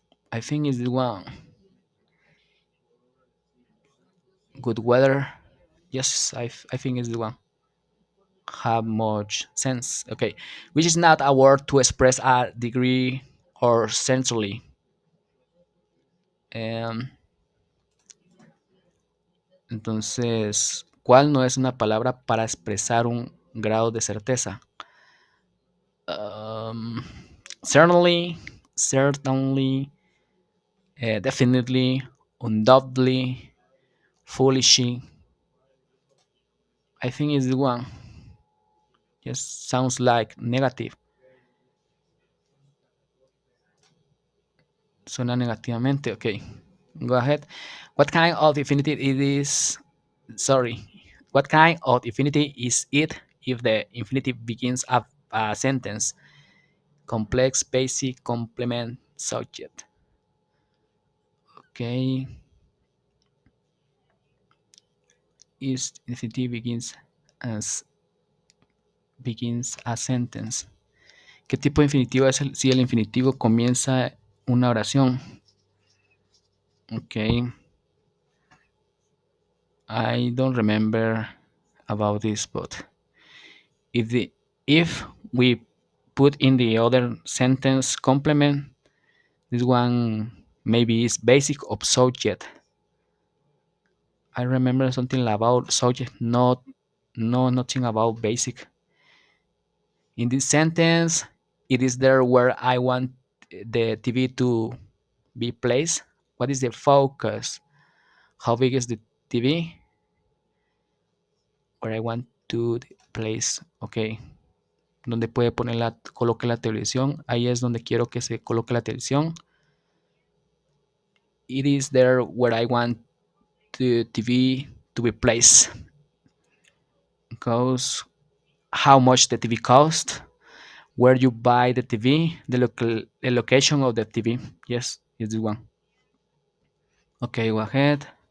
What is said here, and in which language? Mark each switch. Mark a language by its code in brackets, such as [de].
[en] I think it's the one. Good weather. Yes, I think it's the one. Have much sense. Okay, which is not a word to express a degree or centrally. [es] Um, entonces, ¿cuál no es una palabra para expresar un grado de certeza? [en] Um, certainly, certainly, definitely, undoubtedly, foolishly. I think it's the one. Just sounds like negative. [es] Suena negativamente. [en] Okay, go ahead. What kind of infinitive it is? Sorry. What kind of infinitive is it if the infinitive begins a sentence? Complex, basic, complement, subject. Okay. Is infinitive as begins a sentence. [es] ¿Qué tipo de infinitivo es si el infinitivo comienza una oración? [en] Okay. I don't remember about this, but if the if we put in the other sentence complement, this one maybe is basic of subject. I remember something about subject, not no nothing about basic. In this sentence, it is there where I want the TV to be placed. What is the focus? How big is the TV? Where I want to place. Okay. [es] Donde puede poner coloque la televisión. Ahí es donde quiero que se coloque la televisión. [en] It is there where I want the TV to be placed. Because how much the TV cost, where you buy the TV, the location of the TV. Yes, it's the one. Okay, go ahead.